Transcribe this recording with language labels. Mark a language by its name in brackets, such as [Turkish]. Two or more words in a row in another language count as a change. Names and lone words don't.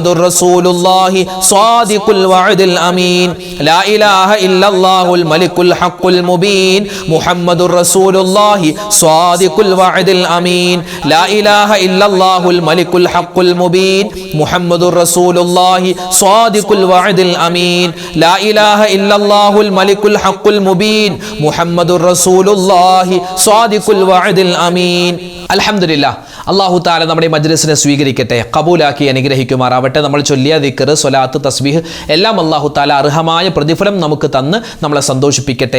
[Arabic] رسول الله صادق الوعد الأمين لا إله إلا الله الملك الحق المبين محمد رسول الله صادق الوعد الأمين لا إله إلا الله الملك الحق المبين محمد رسول الله صادق الوعد الأمين أمين لا إله إلا الله الملك الحق المبين محمد رسول الله صادق الوعد الأمين. الحمد لله. [Malayalam] അല്ലാഹു തആല നമ്മുടെ മജ്ലിസിനെ സ്വീകരിക്കട്ടെ, ഖബൂലാക്കി അനുഗ്രഹിക്കുമാറാവട്ടെ. നമ്മൾ ചൊല്ലിയ ദിക്ർ, സ്വലാത്ത്, തസ്ബീഹ് എല്ലാം അല്ലാഹു തആല അർഹമായ പ്രതിഫലം നമുക്ക് തന്ന് നമ്മളെ സന്തോഷിപ്പിക്കട്ടെ.